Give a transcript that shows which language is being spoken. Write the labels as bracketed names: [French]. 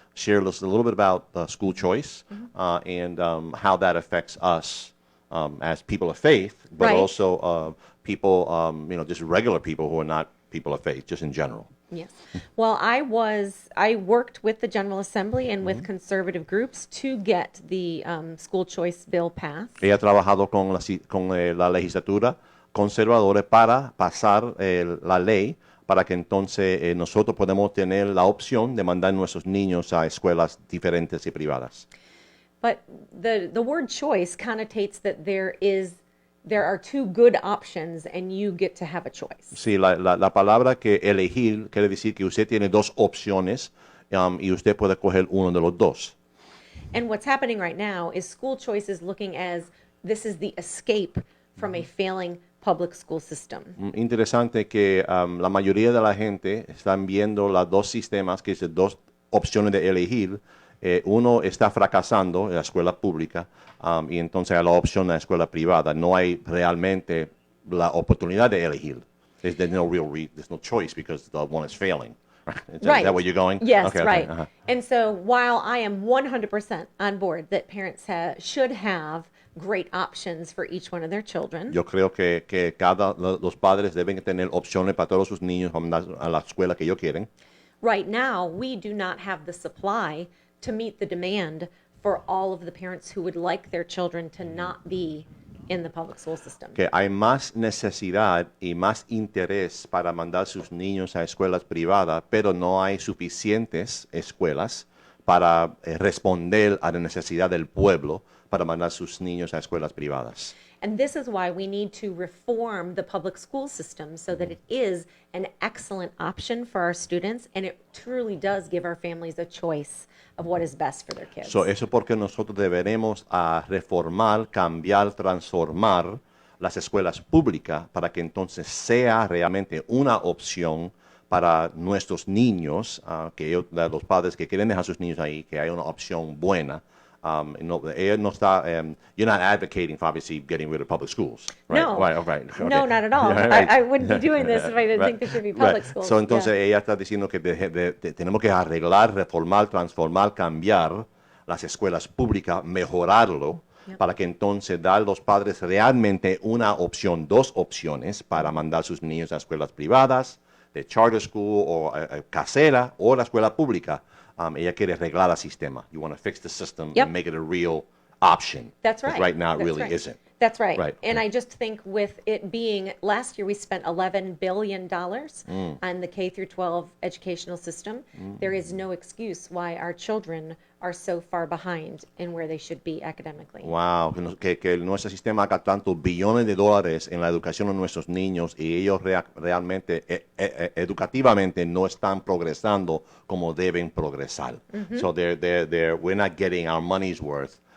[English] Share us a little bit about school choice and how that affects us as people of faith, but Right. also people, just regular people who are not people of faith, just in general. Yes. Well, I worked with the General Assembly and with conservative groups to get the school choice bill passed. [Spanish] Ella ha trabajado con la legislatura conservadora para pasar la ley para que entonces nosotros podamos tener la opción de mandar nuestros niños a escuelas diferentes y privadas. [English] But the word choice connotates that there are 2 good options and you get to have a choice. [Spanish] Sí, la palabra que elegir quiere decir que usted tiene 2 opciones y usted puede coger uno de los 2. [English] And what's happening right now is school choice is looking as this is the escape from a failing public school system. [Spanish] Interesante que la mayoría de la gente están viendo los dos sistemas, que es dos opciones de elegir. Uno está fracasando en la escuela pública y entonces hay la opción de la escuela privada. No hay realmente la oportunidad de elegir. [English] There's no choice because the one is failing. Is that where you're going? Yes, okay, right. Uh-huh. And so while I am 100% on board that parents should have great options for each one of their children. [Spanish] Yo creo que los padres deben tener opciones para todos sus niños a la escuela que ellos quieren. [English] Right now, we do not have the supply to meet the demand for all of the parents who would like their children to not be in the public school system. [Spanish] Que hay más necesidad y más interés para mandar sus niños a escuelas privadas, pero no hay suficientes escuelas para responder a la necesidad del pueblo para mandar sus niños a escuelas privadas. [English] And this is why we need to reform the public school system so that it is an excellent option for our students and it truly does give our families a choice of what is best for their kids. [Spanish] So, eso porque nosotros deberemos reformar, cambiar, transformar las escuelas públicas para que entonces sea realmente una opción para nuestros niños, los padres que quieren dejar a sus niños ahí, que hay una opción buena. [English] You're not advocating for obviously getting rid of public schools, right? No, right, okay. No, not at all. Right. I wouldn't be doing this if I didn't think there should be public schools. [Spanish] So, entonces ella está diciendo que tenemos que arreglar, reformar, transformar, cambiar las escuelas públicas, mejorarlo, para que entonces dar a los padres realmente una opción, dos opciones para mandar sus niños a escuelas privadas, de charter school o casera o la escuela pública. Ella quiere arreglar el sistema. [English] You want to fix the system and make it a real option. That's right. Right now it really isn't. That's right. Right. And I just think with it being, last year we spent $11 billion on the K through 12 educational system. There is no excuse why our children are so far behind in where they should be academically. [Spanish] Wow, que nuestro sistema haga tantos billones de dólares en la educación de nuestros niños y ellos realmente educativamente no están progresando como deben progresar. [English] So we're not getting our money's worth.